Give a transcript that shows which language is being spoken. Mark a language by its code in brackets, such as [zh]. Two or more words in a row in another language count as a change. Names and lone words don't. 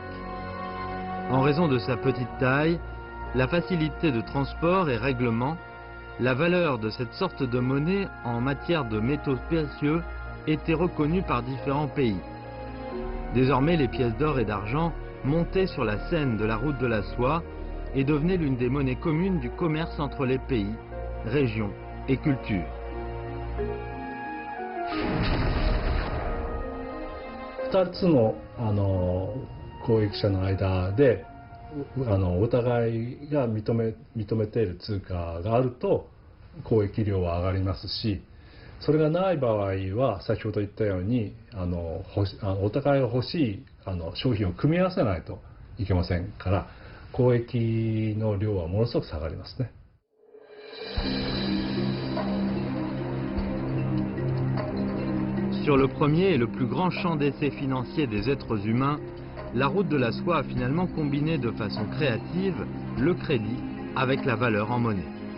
[fr] En raison de sa petite taille, la facilité de transport et règlement, la valeur de cette sorte de monnaie en matière de métaux précieux était reconnue par différents pays. Désormais, les pièces d'or et d'argent montaient sur la scène de la route de la soie et devenaient l'une des monnaies communes du commerce entre les pays, régions et cultures. [ja] お互いが認めている通貨があると交易量は上がりますし、それがない場合は先ほど言ったようにお互いが欲しい商品を組み合わせないといけませんから、交易の量はものすごく下がりますね。 [fr] Sur le premier et le plus grand champ d'essai financier des êtres humains, la route de la soie a finalement combiné de façon créative le crédit avec la valeur en monnaie.